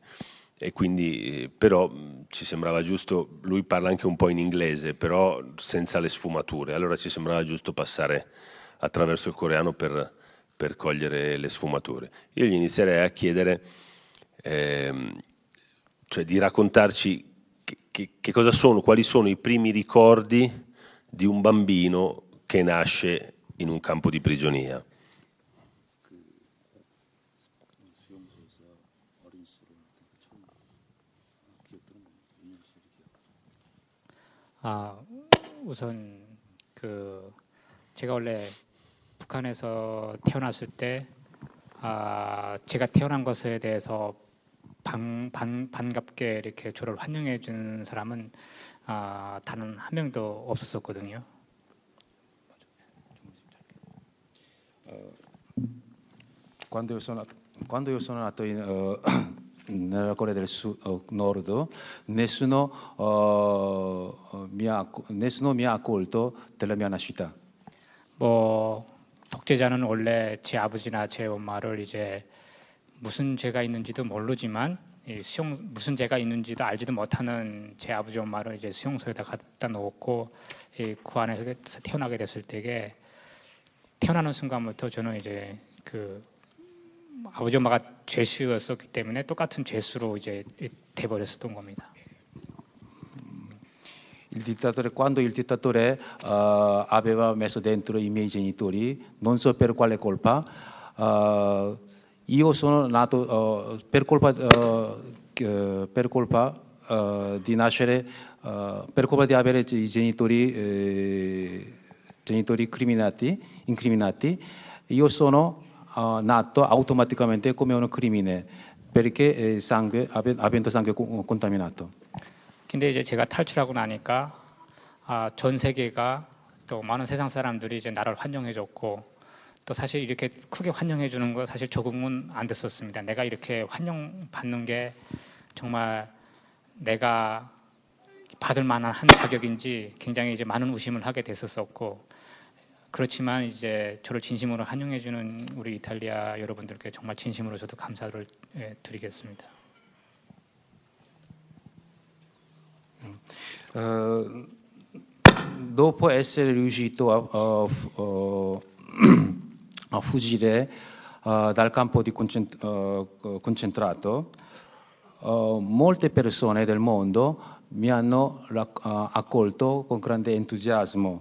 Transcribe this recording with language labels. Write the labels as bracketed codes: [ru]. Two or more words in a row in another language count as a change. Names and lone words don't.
[it] E quindi però ci sembrava giusto, lui parla anche un po' in inglese, però senza le sfumature, allora ci sembrava giusto passare attraverso il coreano per cogliere le sfumature. Io gli inizierei a chiedere cioè di raccontarci che cosa sono, quali sono i primi ricordi di un bambino che nasce in un campo di prigionia. [ko] 우선 제가 원래 북한에서 태어났을 때 제가 태어난 것에 대해서 반갑게 이렇게 저를 환영해 준 사람은 단 한 명도 없었었거든요. [it] Quando io sono nato nella Corea del Nord, nessuno mi ha accolto della mia nascita. [ko] 독재자는 원래 제 아버지나 제 엄마를 이제 무슨 죄가 있는지도 모르지만 무슨 죄가 있는지도 알지도 못하는 제 아버지 엄마를 이제 수용소에다 갖다 놓고 그 안에서 태어나게 됐을 때에 태어나는 순간부터 저는 이제 아버지 엄마가 죄수였었기 때문에 똑같은 죄수로 이제 돼버렸었던 겁니다. [it] Quando il dittatore aveva messo dentro i miei genitori, non so per quale colpa, io sono nato per colpa di nascere, per colpa di avere i genitori incriminati, io sono nato automaticamente come un crimine perché avendo sangue contaminato. [ko] 근데 이제 제가 탈출하고 나니까 전 세계가 또 많은 세상 사람들이 이제 나를 환영해줬고 또 사실 이렇게 크게 환영해주는 거 사실 적응은 안 됐었습니다. 내가 이렇게 환영받는 게 정말 내가 받을 만한 한 자격인지 굉장히 이제 많은 의심을 하게 됐었었고 그렇지만 이제 저를 진심으로 환영해주는 우리 이탈리아 여러분들께 정말 진심으로 저도 감사를 드리겠습니다. [it] Dopo essere riuscito a fuggire dal campo di concentrato, molte persone del mondo mi hanno accolto con grande entusiasmo.